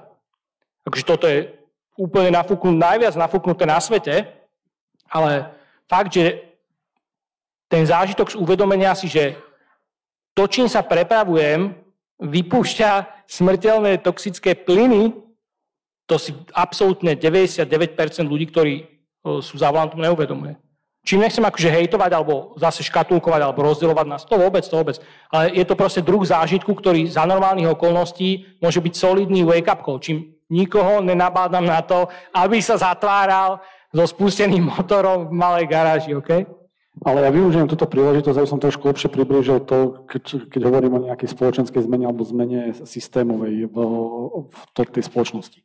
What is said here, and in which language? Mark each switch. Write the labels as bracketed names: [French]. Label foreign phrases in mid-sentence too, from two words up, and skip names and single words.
[Slovak] Takže toto je úplne najviac nafúknuté na svete, ale fakt, že ten zážitok z uvedomenia si, že to, čím sa prepravujem, vypúšťa smrteľné toxické plyny, to si absolútne 99% ľudí, ktorí sú za volantom, neuvedomuje. Čím nechcem akože hejtovať, alebo zase škatulkovať, alebo rozdielovať nás, to vôbec. Ale je to proste druh zážitku, ktorý za normálnych okolností môže byť solidný wake-up call. Čím nikoho nenabádam na to, aby sa zatváral so spusteným motorom v malej garáži, OK? Ale ja využijem túto príležitosť, aby som trošku lepšie priblížil to, keď hovorím o nejakej spoločenskej zmene alebo zmene systémovej v tej spoločnosti.